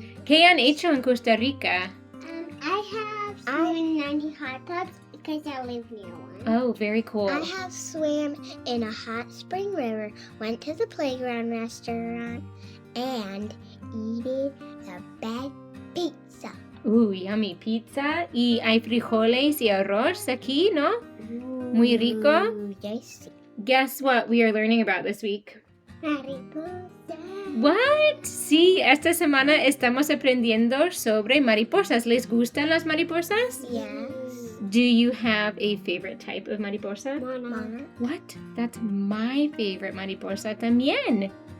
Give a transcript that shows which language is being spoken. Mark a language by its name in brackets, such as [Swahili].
[Spanish] ¿Qué han hecho en Costa Rica? [English] I have swam in 90 hot tubs because I live near one. Oh, very cool. I have swam in a hot spring river, went to the playground restaurant, and eaten the best pizza. Yummy pizza. [Spanish] Y hay frijoles y arroz aquí, ¿no? Muy rico. [English] Ooh, yes. Guess what we are learning about this week? [Spanish] Mariposa. [English] What? [Spanish] Sí, esta semana estamos aprendiendo sobre mariposas. ¿Les gustan las mariposas? [English] Yes. Do you have a favorite type of mariposa? Monarch. What? That's my favorite mariposa también.